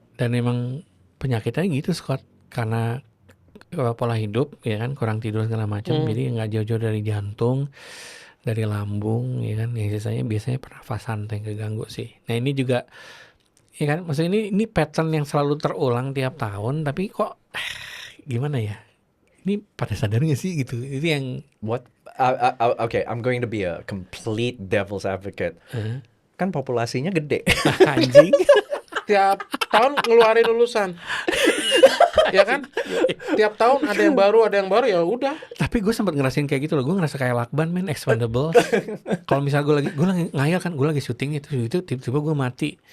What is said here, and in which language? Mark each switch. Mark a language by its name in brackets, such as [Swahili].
[Indonesian] Dan emang penyakitnya gitu Scott, karena pola hidup ya kan, kurang tidur segala macam, jadi nggak jauh-jauh dari jantung, dari lambung ya kan, yang sisanya biasanya pernafasan yang keganggu sih. Nah ini juga ya kan, maksudnya ini pattern yang selalu terulang tiap tahun, tapi kok gimana ya? Ini pada sadar nggak sih gitu? Itu yang [English] okay, I'm going to be a complete devil's advocate. [Indonesian] Kan populasinya gede. anjing. Tiap tahun ngeluarin lulusan. Ya kan? Tiap tahun ada yang baru ya udah. Tapi gue sempat ngerasain kayak gitu loh. Gue ngerasa kayak lakban men, Expendables. Kalau misalnya gue lagi ngayal kan, gue lagi syuting itu tiba-tiba gue mati.